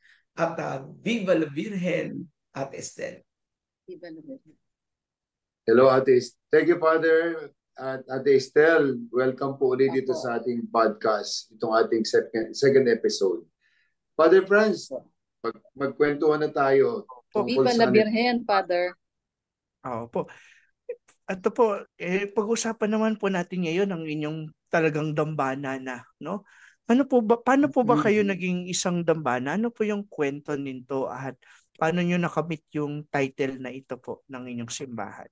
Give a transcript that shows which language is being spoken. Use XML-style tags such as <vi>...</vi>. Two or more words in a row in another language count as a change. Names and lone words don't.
<es>At Viva la Virgen, Ate Estel. Viva la Virgen.</es> <en>Hello, Ate Estel. Thank you, Father.</en> <tl>At Ate Estel, welcome po ulit dito sa ating podcast, itong ating</tl> <en>second episode.</en> <tl>Father Franz, magkwentuhan na tayo.</tl> <es>Viva la Virgen,</es> <en>Father.</en> <tl>Opo. Ito po, pag-usapan naman po natin ngayon ang inyong talagang dambana na, no? Paano po ba kayo naging isang dambana? Ano po yung kwento nito at paano nyo nakamit yung title na ito po ng inyong simbahan?</tl>